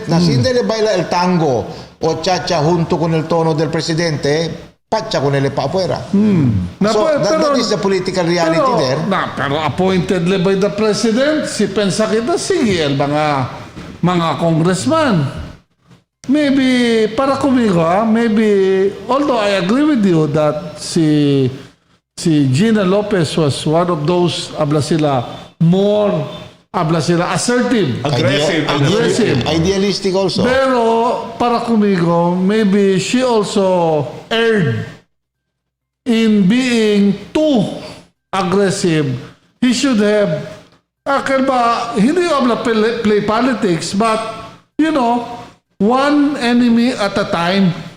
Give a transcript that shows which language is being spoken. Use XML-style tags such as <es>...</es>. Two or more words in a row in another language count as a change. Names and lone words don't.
<cbk>Na si hindi le baila el tango o cha-cha junto con el tono del presidente, pacha con ele pa afuera.</cbk> <en>So that is the political reality there. Pero appointed le by the president,</en> <cbk>si pensa kita, sige, mga congressman. Maybe, para kumigo,</cbk> <en>maybe, although I agree with you that si Gina Lopez was one of those, assertive. Aggressive. Idealistic also.</en> <cbk>Pero, para kumigo,</cbk> <en>maybe she also erred in being too aggressive. He should have, hindi play politics, but, you know, one enemy at a time.</en>